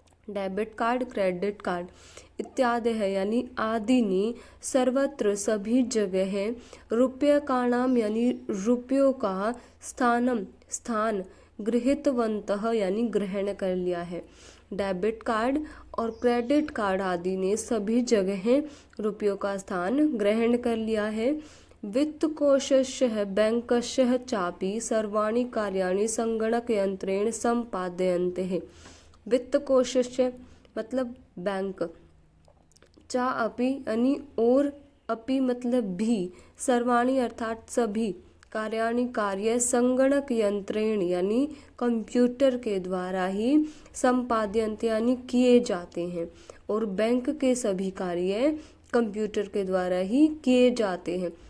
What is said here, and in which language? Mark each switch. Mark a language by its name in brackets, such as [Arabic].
[Hindi] Debit card, credit card इत्यादयः यानी आदि सर्वत्र सभी जगह रूप्यकाणां यानी रुपयों का स्थान गृहीतवन्तः यानी ग्रहण कर लिया है। डेबिट कार्ड और क्रेडिट कार्ड आदि ने सभी जगह रुपयों का स्थान ग्रहण कर लिया है। [Sanskrit] वित्तकोशस्य बैंकस्य चापि सर्वाणि कार्याणि संगणकयंत्रेण संपादयन्ते। [Hindi] वित्तकोशस्य मतलब बैंक, [Sanskrit] चा अपि [Hindi] यानी और, अपि मतलब भी, सर्वाणि अर्थात सभी, कार्याणि कार्य, [Sanskrit] संगणक यंत्रेण [Hindi] यानी कंप्यूटर के द्वारा ही, संपाद्यन्ते यानी किए जाते हैं, और बैंक के सभी कार्य कंप्यूटर के द्वारा ही किए जाते हैं।